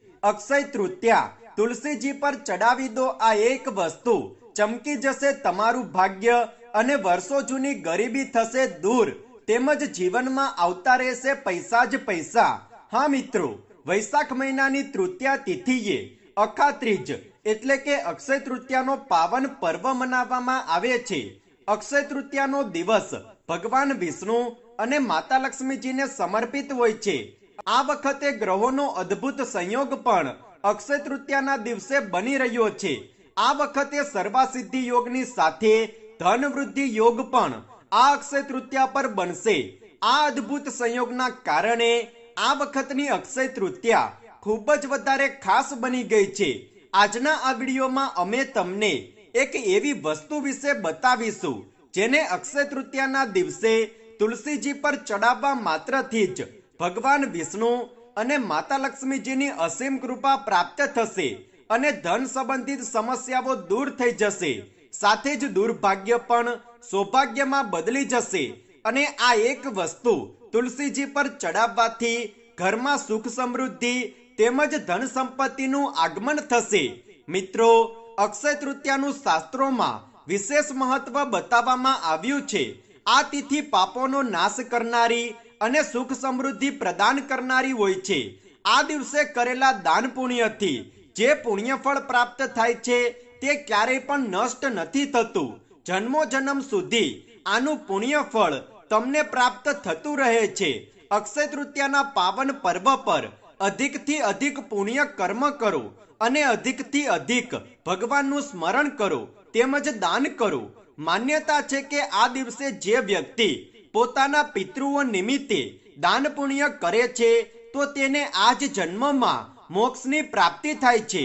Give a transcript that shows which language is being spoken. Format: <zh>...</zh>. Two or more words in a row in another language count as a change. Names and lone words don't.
<gu>અક્ષય તૃતીયા તુલસીજી પર ચઢાવી દો આ એક વસ્તુ, ચમકી જશે તમારું ભાગ્ય અને વર્ષો જૂની ગરીબી થશે દૂર, તેમજ જીવન મેં આવતા રહેશે પૈસા જ પૈસા। હા મિત્રો, વૈશાખ મહિનાની તૃતીયા તિથિએ અખાત્રીજ એટલે કે અક્ષય તૃતીયાનો પાવન પર્વ મનાવવામાં આવે છે। અક્ષય તૃતીયાનો દિવસ ભગવાન વિષ્ણુ અને માતા લક્ષ્મીજી ને સમર્પિત હોય છે। આ વખતે ગ્રહોનો અદ્ભુત સંયોગ પણ અક્ષય તૃતીયાના દિવસે બની રહ્યો છે। આ વખતે સર્વાસિદ્ધિ યોગની સાથે ધન વૃદ્ધિ યોગ પણ આ અક્ષય તૃતીયા પર બનશે। આ અદ્ભુત સંયોગના કારણે આ વખતની અક્ષય તૃતીયા ખૂબ જ વધારે ખાસ બની ગઈ છે। આજના આ વિડિયોમાં અમે તમને એક એવી વસ્તુ વિશે બતાવીશું જેને અક્ષય તૃતીયાના દિવસે તુલસીજી પર ચઢાવવા માત્રથી જ ભગવાન વિષ્ણુ અને માતા લક્ષ્મીજીની અસીમ કૃપા પ્રાપ્ત થશે અને ધન સંબંધિત સમસ્યાઓ દૂર થઈ જશે, સાથે જ દુર્ભાગ્ય પણ સૌભાગ્યમાં બદલી જશે। અને આ એક વસ્તુ તુલસીજી પર ચઢાવવાથી ઘરમાં સુખ સમૃદ્ધિ તેમજ ધન સંપત્તિનું આગમન થશે। મિત્રો, અક્ષય તૃતીયાનું શાસ્ત્રોમાં વિશેષ મહત્વ બતાવવામાં આવ્યું છે। આ તિથિ પાપોનો નાશ કરનારી અને સુખ સમૃદ્ધિ પ્રદાન કરનારી હોય છે। આ દિવસે કરેલા દાન પુણ્યથી જે પુણ્યફળ પ્રાપ્ત થાય છે તે ક્યારેય પણ નષ્ટ નથી થતું। જન્મો જન્મ સુધી આનું પુણ્યફળ તમને પ્રાપ્ત થતું રહે છે। અક્ષય તૃતીયાના પાવન પર્વ પર અધિકથી અધિક પુણ્ય કર્મ કરો અને અધિકથી અધિક ભગવાનનું સ્મરણ કરો તેમજ દાન કરો। માન્યતા છે કે આ દિવસે જે વ્યક્તિ પોતાના પિતૃઓ નિમિત્તે દાન પુણ્ય કરે છે તો તેને આજ જન્મમાં મોક્ષની પ્રાપ્તિ થાય છે।</gu>